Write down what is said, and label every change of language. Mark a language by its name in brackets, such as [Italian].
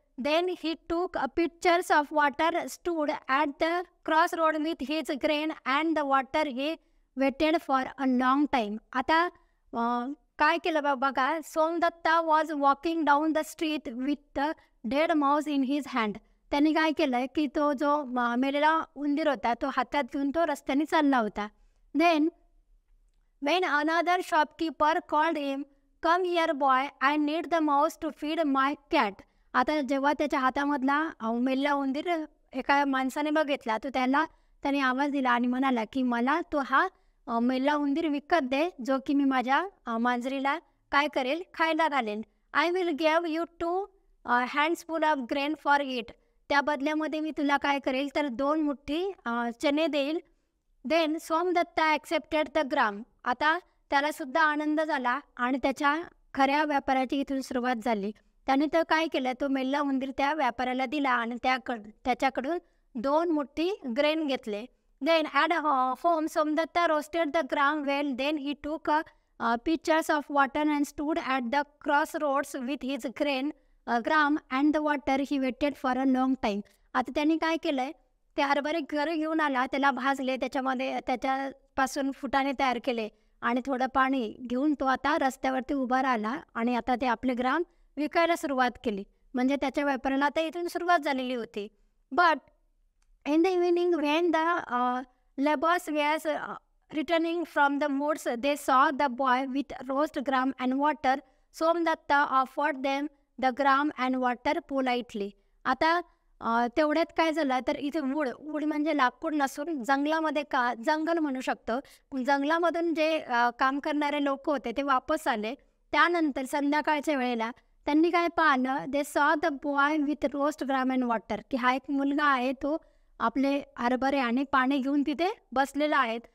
[English] Then he took a pictures of water stood at the cross road with his grain and the water he waited for a long time. [Marathi] आता काय केलं बघा, [English] Somdatta was walking down the street with the dead mouse in his hand. [Marathi] त्यांनी काय केलं की तो जो मेलेला उंदीर होता तो हातात घेऊन तो रस्त्याने चालला होता. [English] Then when another shopkeeper called him, come here boy, I need the mouse to feed my cat. [Marathi] आता जेव्हा त्याच्या हातामधला मेलेला उंदीर एका माणसाने बघितला तो त्याने आवाज दिला आणि म्हणाला की मला तो हा मेलेला उंदीर विकत दे, जो की मी माझ्या मांजरीला काय करेल, खायला घालेन. [English] I will give you 2 handsful of grain for it. [Marathi] त्या बदल्यामध्ये मी तुला काय करेल तर 2 मुठ्ठी चणे देईल. [English] Then Somdatta accepted the gram. [Marathi] आता त्यालासुद्धा आनंद झाला आणि त्याच्या खऱ्या व्यापाराची इथून सुरुवात झाली. त्याने तर काय केलं, तो मेल्ला उंदीर त्या व्यापाऱ्याला दिला आणि त्याच्याकडून 2 मुठ्ठी ग्रेन घेतले. [English] Then at home, Somdatta roasted the gram well. Then he took pitchers of water and stood at the crossroads with his gram and the water. He waited for a long time. [Marathi] आता त्यांनी काय केलंय, ते हरभरे घरी घेऊन आला, त्याला भाजले, त्याच्यापासून फुटाणे तयार केले आणि थोडं पाणी घेऊन तो आता रस्त्यावरती उभा राहिला आणि आता ते आपले ग्राम विकायला सुरुवात केली. म्हणजे त्याच्या व्यापाराला आता इथून सुरुवात झालेली होती. [English] But in the evening, when the laborers were returning from the woods, they saw the boy with roast gram and water. Somdatta offered them the gram and water politely. [Marathi] आता तेवढ्यात काय झालं, तर इथे वूड म्हणजे लाकूड नसून जंगलामध्ये जंगल म्हणू शकतो. जंगलामधून जे काम करणारे लोक होते ते वापस आले. त्यानंतर संध्याकाळच्या वेळेला त्यांनी काय पाहिलं, [English] they saw the boy with roast gram and water, [Marathi] की हा एक मुलगा आहे, तो आपले हरभरे आणि पाणी घेऊन तिथे बसलेला आहेत.